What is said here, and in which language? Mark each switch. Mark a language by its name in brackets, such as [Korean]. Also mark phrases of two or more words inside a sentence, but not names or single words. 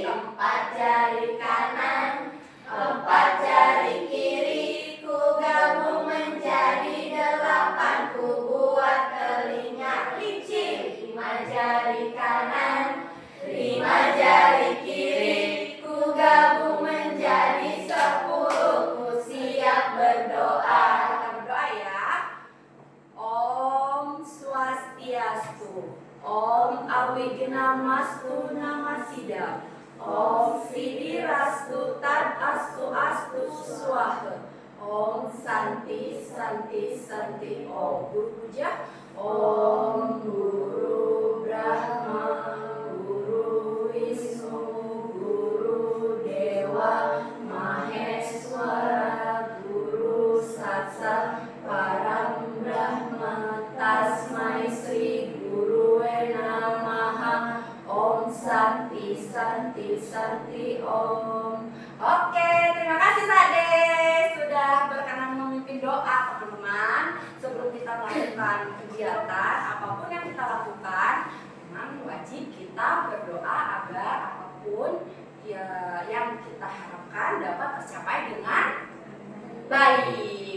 [Indonesian] Empat jari kanan, empat jari kiri, ku gabung menjadi delapan, ku buat telinga licin. Lima jari kanan, lima jari kiri, ku gabung menjadi 10, ku siap berdoa. Kita berdoa ya. [Sanskrit] Om Swastiastu, Om Awignamastu Namasida, Om Siddhirastu Tadastu Astu Swaha, Om Santi Santi Santi Om. [Indonesian] Guru puja. [Sanskrit] Om Guru Brahma, Guru Wisnu, Guru Dewa Maheswara, Guru Satsat Param Brahma, Tasmai Sri Guruwe Namaha. Om Santi Santi Santi Om. [Indonesian] Oke, terima kasih Sade sudah berkenan memimpin doa teman-teman. Sebelum kita melakukan kegiatan apapun yang kita lakukan, memang wajib kita berdoa agar apapun yang kita harapkan dapat tercapai dengan baik.